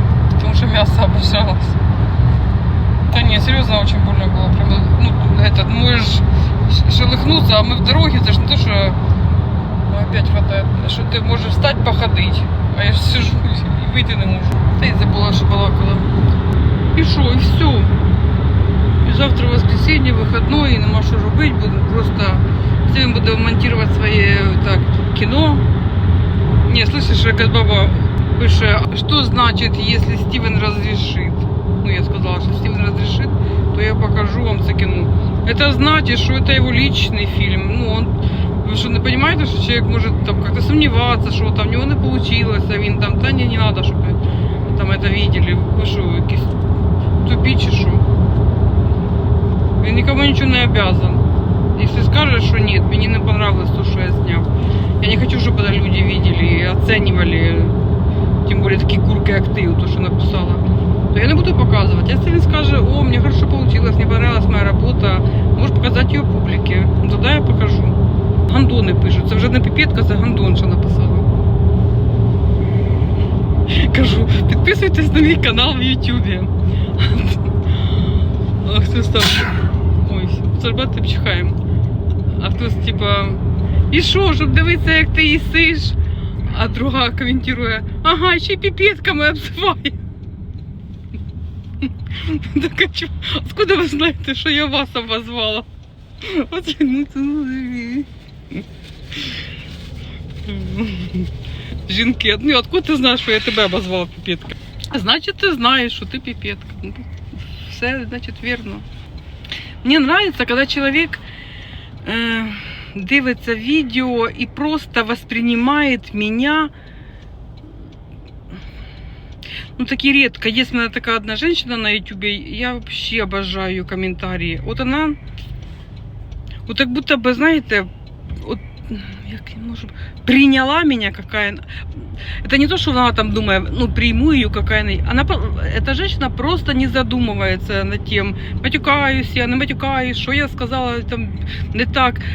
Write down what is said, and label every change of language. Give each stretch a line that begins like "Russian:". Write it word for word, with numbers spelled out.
Russian: Потому что мясо обожалось. Да не, серьезно, очень больно было. Прям, ну, этот, можешь ш- шелыхнуться, а мы в дороге, это ж не то, что ну, опять хватает, что ты можешь встать, походить, а я ж сижу и выйти
Ukrainian: не можу. Та й забула, що балакала. І що, і все. І завтра воскресенье, вихідний, і нема що робити, буду просто всім буду монтувати своє так, кіно.
Russian: Не, слышишь,
Ukrainian: як баба пише, що значить, якщо Стівен розрішить?
Russian: Ну, я сказала, что Стивен разрешит, то я покажу вам
Ukrainian: це кіно.
Russian: Это значит, что это его личный фильм. Ну, он, вы что, не понимаете, что человек может там как-то сомневаться, что там у него не получилось,
Ukrainian: а він там,
Russian: да не, не надо, чтобы там это видели. Вы что,
Ukrainian: якісь тупі чи що? Він
Russian: никому ничего не обязан. Если скажешь, что нет, мне не понравилось то, что я снял. Я не хочу, чтобы это люди видели и оценивали, тем более такие курки, как ты, то, что написала. То я не буду показывать. Если он скажет, о, мне хорошо получилось, мне понравилась моя работа, можешь показать ее публике. Ну, тогда я покажу. Гандоны пишут.
Ukrainian: Це вже не піпетка, це гандонша написала. Кажу, підписуйтесь на мій канал в Ютубі. А хтось там, ой, сорбати пчихаємо. А хтось типа, і що, щоб дивитися, як ти їсиш? А друга коментує, ага, ще й піпетками обзиває.
Russian: Так, а чё- откуда вы знаете, что я вас обозвала?
Ukrainian: Вот, ну, це, ну, і- Жінки,
Russian: ну откуда
Ukrainian: ти знаєш, що я тебе обозвала піпетка? Значить, ти знаєш, що ти піпетка. Ну, все, значить, вірно. Мені подобається, коли чоловік е, дивиться відео і просто восприймає мене.
Russian: Ну, такие редко. Есть у меня такая одна женщина на Ютубе, я вообще обожаю ее комментарии. Вот она, вот как будто бы, знаете, вот,
Ukrainian: як, може,
Russian: приняла меня какая... Это не то, что она там думает, ну, приму ее какая-нибудь. Она, по- эта женщина просто не задумывается над тем, матюкаюсь я, не матюкаюсь, что я сказала там не так.